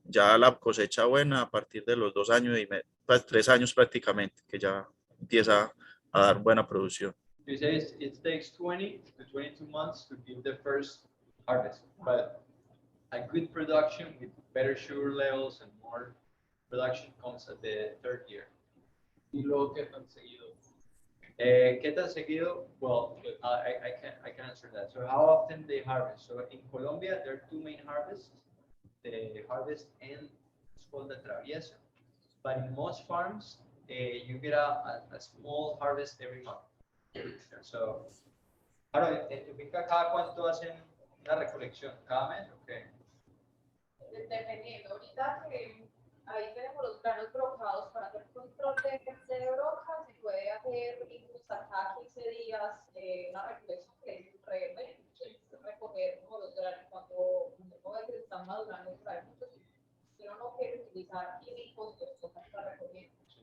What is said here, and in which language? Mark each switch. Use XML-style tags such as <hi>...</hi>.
<es>Ya la cosecha buena a partir de los 2 años y pues 3 años prácticamente, que ya empieza a dar buena producción.</es> <en>You say it takes 20 to 22 months to give the first harvest, but a good production with better sugar levels and more production comes at the 3rd year.</en> <es>Y luego, ¿qué tan seguido? ¿Qué tan seguido?</es> <en>Well, I can answer that. So how often they harvest? So in Colombia, there are 2 main harvests. The harvest and it's called the travieso. But in most farms, you get a small harvest every month.</en> <es>So, ahora, ¿en tu finca cada cuánto hacen una recolección? ¿Cada mes? Okay. Dependiendo, ahorita que ahí tenemos los granos brocados para hacer control de broca, se puede hacer incluso hasta 15 días una recolección que es recoger como los granos cuando uno ve que están madurando, trae muchos, si uno no quiere utilizar químicos, pues toca estar recogiendo.</es>